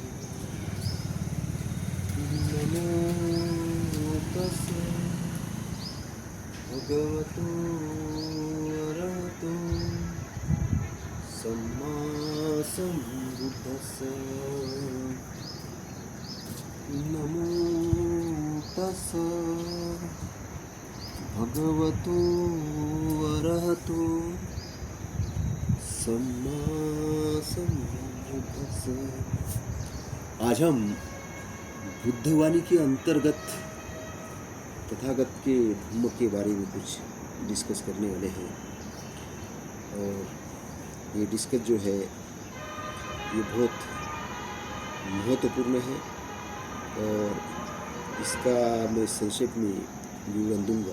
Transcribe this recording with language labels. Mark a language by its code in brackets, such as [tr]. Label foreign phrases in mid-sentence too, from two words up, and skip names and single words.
[pi] नमो तस् भगवतो अरहतो सम्मा सम्बुद्धिस्स। नमो तस् भगवतो अरहतो सम्मा सम्बुद्धिस्स। [hi] आज हम बुद्धवाणी के अंतर्गत तथागत के धम्म के बारे में कुछ डिस्कस करने वाले हैं। और ये डिस्कस जो है ये बहुत महत्वपूर्ण है और इसका मैं संक्षेप में विवरण दूंगा।